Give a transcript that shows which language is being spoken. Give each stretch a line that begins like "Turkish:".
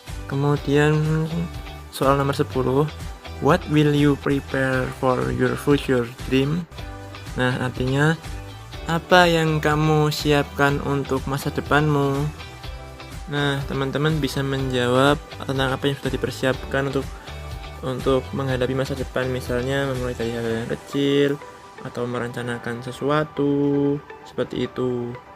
Indonesian: Kemudian soal nomor 10.
English: What will you prepare for your future dream?
Indonesian: Nah, artinya apa yang kamu siapkan untuk masa depanmu? Nah, teman-teman bisa menjawab tentang apa yang sudah dipersiapkan untuk menghadapi masa depan, misalnya memulai dari hal yang kecil atau merencanakan sesuatu seperti itu.